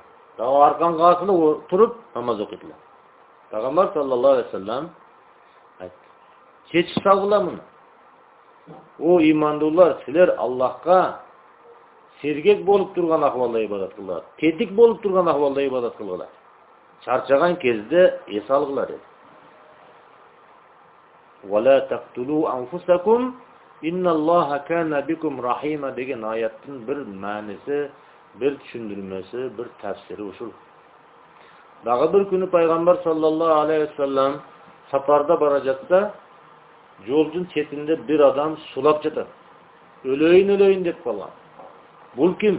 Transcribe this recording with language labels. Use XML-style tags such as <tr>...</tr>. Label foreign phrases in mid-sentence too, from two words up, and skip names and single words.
<ky>Дагы арканга асылып туруп намаз окуйт эле. Пайгамбар</ky> <ar>صلى الله عليه وسلم</ar> <ky>айтты: "Чечип салгыла муну. О имандуулар, силер Аллахка сергек болуп турган акыбалда ибадат кылгыла. Тетик болуп турган акыбалда ибадат кылгыла. Чарчаган кезде эс алгыла" dedi.</ky> <ar>"ولا تقتلوا أنفسكم إن الله كان بكم رحيما"</ar> <ky>деген аяттын бир мааниси, бир түшүндүрмөсү, бир тафсири ушул. Дагы бир күнү пайгамбар</ky> <ar>صلى الله عليه وسلم</ar> <ky>сапарда бара жатса, жолдун четинде бир адам сулап жатат. Өлөйүн деп калган. Бул ким?</ky>